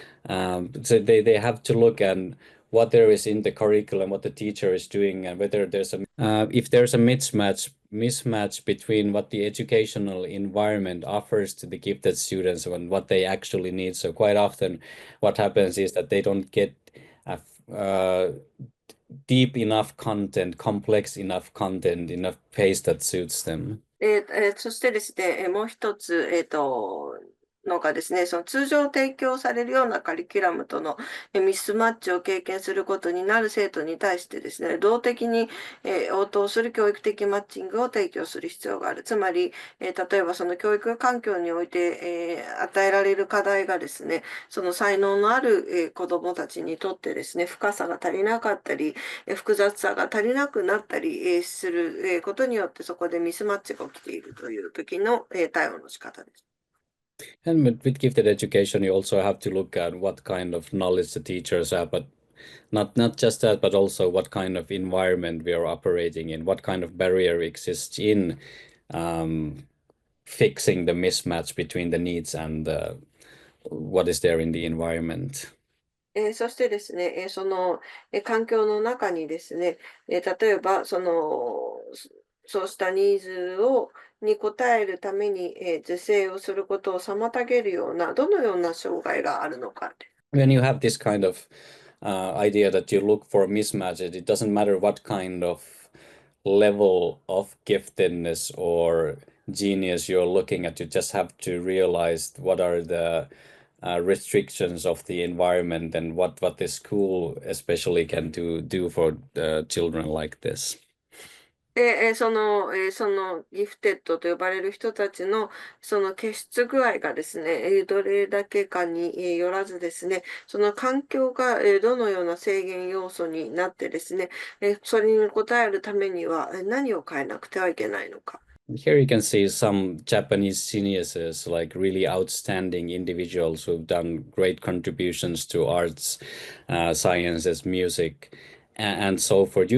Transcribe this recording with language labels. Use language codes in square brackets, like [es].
[en] So they have to look at what there is in the curriculum, what the teacher is doing, and whether there's a if there's a mismatch between what the educational environment offers to the gifted students and what they actually need. So quite often, what happens is that they don't get a deep enough content, complex enough content, enough pace that suits them. [ja] そしてですね、もう一つ、のがですね、その通常提供されるようなカリキュラムとのミスマッチを経験することになる生徒に対してですね、動的に応答する教育的マッチングを提供する必要がある。つまり、例えばその教育環境において与えられる課題がですね、その才能のある子どもたちにとってですね、深さが足りなかったり、複雑さが足りなくなったりすることによってそこでミスマッチが起きているという時の対応の仕方です。 [en] And with gifted education, you also have to look at what kind of knowledge the teachers have, but not just that, but also what kind of environment we are operating in, what kind of barrier exists in fixing the mismatch between the needs and what is there in the environment. [ja] そしてですね、その環境の中にですね、例えばそうしたニーズに応えるために是正をすることを妨げるような、どのような障害があるのか。 [en] When you have this kind of idea that you look for mismatches, it doesn't matter what kind of level of giftedness or genius you're looking at, you just have to realize what are the restrictions of the environment and what the school especially can do for children like this. [ja] で、そのギフテッドと呼ばれる人たちのその傑出具合がですね、どれだけかによらずですね、その環境がどのような制限要素になってですね、それに応えるためには何を変えなくてはいけないのか。 [en] Here you can see some Japanese geniuses, like really outstanding individuals who've done great contributions to arts, sciences, music, and so forth.